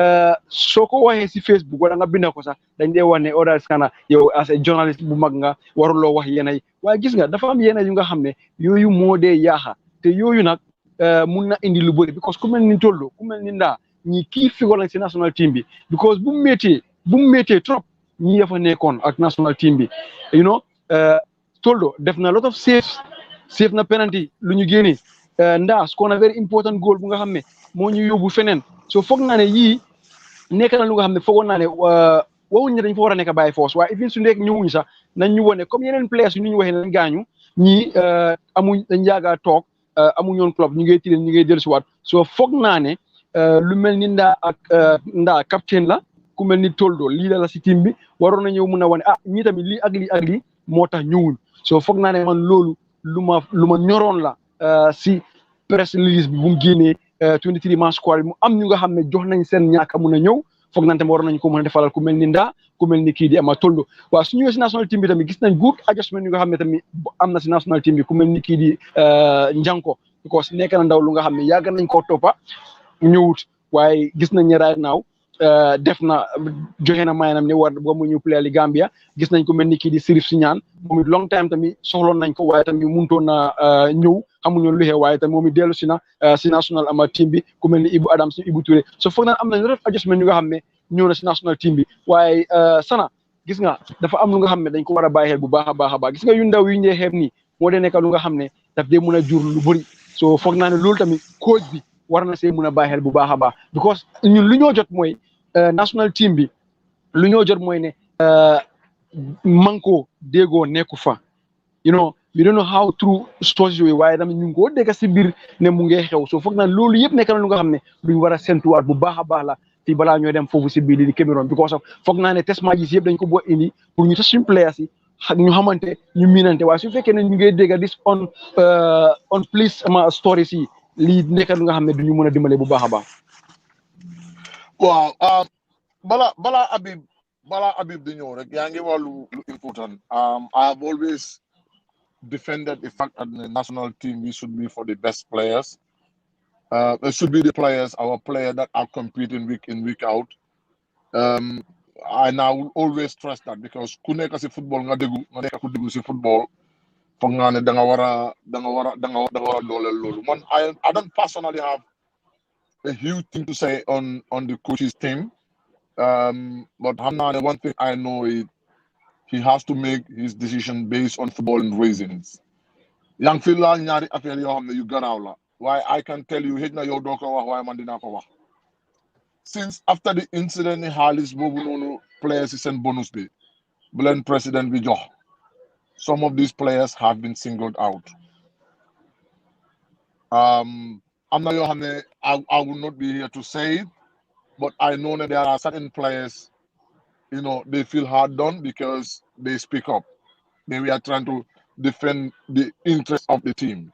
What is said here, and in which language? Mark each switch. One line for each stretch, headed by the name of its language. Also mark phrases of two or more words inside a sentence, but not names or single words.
Wolof: soo ko waxee si Facebook wala nga binda ko sax dañ dee wax ne Oda Scanner yow
English: as a journaliste
Wolof: bu mag nga waruloo wax yenn yi waaye gis nga dafa am yenn yu nga xam ne yooyu moo dee yaaxa te yooyu nag mun na indi lu bëri because ku mel ni Toldo ku mel ni Ndaa ñi kii figoon nañ si
English: national team
Wolof: bi because bu mu méttee trop ñi dafa nekkoon ak
English: national team
Wolof: bi
English: you know
Wolof: Toldo def na
English: lot of save
Wolof: na penalty lu ñu génnee Ndaa score na
English: very important goal
Wolof: bu nga xam ne moo ñu yóbbu feneen so foog naa ne yii nekk na lu nga xam ne foogoon naa ne waxuñ ne dañ fa war a nekk bàyyi force waaye even su nekk ñëwuñ sax nañ ñu wone comme yeneen players yu ñu waxee nañ gaañu ñii dañ yaaga toog amuñ yoon club ñu ngi tileen ñu ngi dellusiwaat so foog naa ne lu mel ni Ndaa capitaine la ku mel ni Toldo lii la si team bi waroon na ñëw mun a wane ñii tamit lii ak lii moo tax ñëwuñ so foog naa ne man loolu lu ma ñoroon la si
English: press release
Wolof: bi bu mu génnee
English: 23-man squad
Wolof: bi mu am ñu nga xam ne jox nañ seen ñàkk mun a ñëw foog naa tamit waroon nañ ko mën a defalal ku mel ni Ndaa ku mel ni kii di ama Toldo waaw su ñëwee si
English: national team
Wolof: bi tamit gis nañ
English: good adjustment
Wolof: yu nga xam ne tamit am na si
English: national team
Wolof: bi ku mel ni kii di Njanko because nekk na ndaw lu nga xam ne yàgg nañ koo toppa ñëwut waaye gis nañ ne
English: right now
Wolof: def na joxe na mayanam ne war mu ñëw play li Gambia gis nañ ko mel ni kii di Sirif Siñaan moom it
English: long time
Wolof: tamit soxloon nañ ko waaye tamit mënutoon na ñëw xamuñu lu xew waaye tamit moom it dellu si na si national ama team bi ku mel ni Ibu Adams Ibu Touré so foog naa am nañ
English: lot of adjustment
Wolof: yu nga xam ne ñëw na si
English: national team
Wolof: bi waaye Sana gis nga dafa am lu nga xam ne dañ ko war a bàyyi xel bu baax a baax gis nga yu ndaw yu ñu dee xeeb nii moo dee nekk lu nga xam ne daf dee mën a jur lu bëri so foog naa ne loolu tamit coach bi war na see mën a bàyyi xel bu baax a baax because ñun lu ñoo jot mooy
English: national team
Wolof: bi lu ñoo jot mooy ne manko déggoo nekku fa
English: you know we don't know how true stories
Wolof: yooyu waaye tamit ñu ngi koo dégg si biir ne mu ngi xew so foog naa loolu yëpp nekk na lu nga xam ne luñ war a sentuwaat bu baax a baax la fii balaa ñoo dem foofu si biir di Cameroon because of foog naa ne
English: test matches
Wolof: yëpp dañ ko boo indi pour ñu tas suñu players yi ñu xamante ñu miinante waaye su fekkee ne ñu ngi dégg
English: dis on please
Wolof: ama stories yi lii nekk lu nga xam ne duñu mën a dimbale bu baax a baax. waaw balaa Habib di ñëw rek yaa ngi wax lu important
English: I have always defended the fact that the national team we should be for the best players it should be the players our players that are competing week in week out and I will always stress that because
Wolof: ku nekk si football nga nekk ku déggu si football foog naa ne da nga war a dooleel loolu man
English: I don't personally have a huge thing to say on the coach's team
Wolof: but xam naa ne
English: one thing I know is he has to make his decision based on footballing reasons
Wolof: yaa ngi fi laal ñaari affaire yoo xam ne yu garaaw la waaye
English: I can tell you
Wolof: xëj na yow doo ko wax waaye man dinaa ko wax
English: since after the incident
Wolof: ni xaalis boobu noonu players si seen bonus bi bu leen président bi jox
English: some of these players have been singled out. I'm not I will not be here to say it, but I know that there are certain players, they feel hard done because they speak up. They were trying to defend the interest of the team.